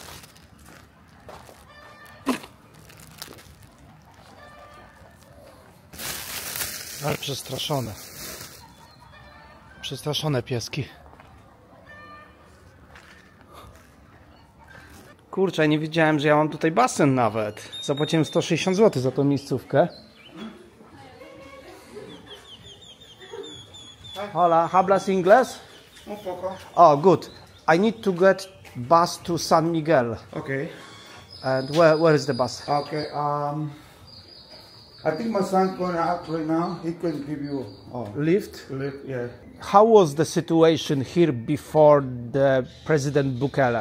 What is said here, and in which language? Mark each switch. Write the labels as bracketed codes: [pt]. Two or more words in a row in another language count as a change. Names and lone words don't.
[pl] Ale przestraszone. Przestraszone pieski. Kurczę, nie wiedziałem, że ja mam tutaj basen nawet. Zapłaciłem 160 zł za tą miejscówkę. [es] Hola, hablas inglés? Un poco. [en] Oh, good. I need to get bus to San Miguel. Okay. And where is the bus? Okay. I think my son's going out right now. He can give you Lift? lift. Yeah. How was the situation here before the President Bukele?